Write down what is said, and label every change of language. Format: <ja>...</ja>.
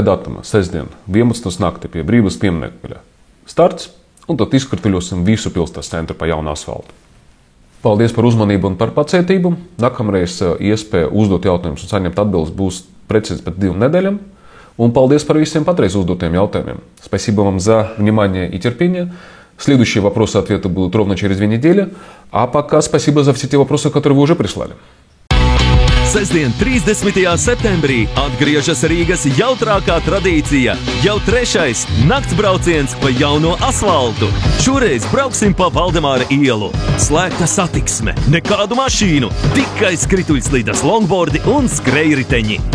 <lv>datumā, sestdien, 11. naktī pie Brības pieminekļa starts, un tad izkrituļosim visu pilsētas centru pa jaunu asfaltu. Paldies par uzmanību un par pacietību. Nākamreiz iespēja uzdot jautājumus un saņemt atbildes būs precīzi pēc 2 nedēļām. Und paldies par visiem patreiz уздутым jautājumiem.</lv> <ru>Спасибо вам за внимание и терпение. Следующие вопросы-ответы будут ровно через 2 недели. А пока спасибо за все те вопросы, которые вы уже прислали.</ru> <lv>Sestdien, 30. septembrī, atgriežas Rīgas jautrākā tradīcija – jau 3. naktsbrauciens pa jauno asfaltu. Šoreiz brauksim pa Valdemāra ielu. Slēgta satiksme, nekādu mašīnu, tikai skrituļslidas, longboardi un skrejriteņi.</lv>